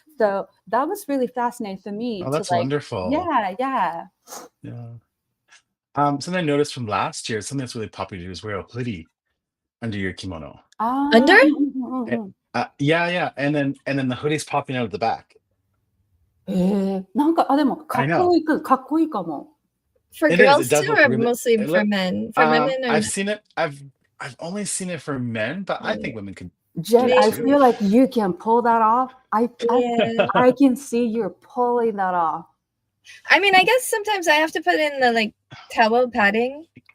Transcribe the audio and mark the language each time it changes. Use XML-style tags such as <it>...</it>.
<en>So that was really fascinating for me. Oh, that's like, wonderful. Yeah. Something I noticed from last year, something that's really popular to do is wear a hoodie under your kimono. Under? Yeah. And then the hoodie's popping out of the back.</en> <ja>なんかでもかっこいいかも。</ja> <en>For girls too, or mostly for men? For women, I've seen it. I've only seen it for men, but I think women could. Jen, I feel like you can pull that off. I can see you're pulling that off. I mean, I guess sometimes I have to put in the like towel padding.</en>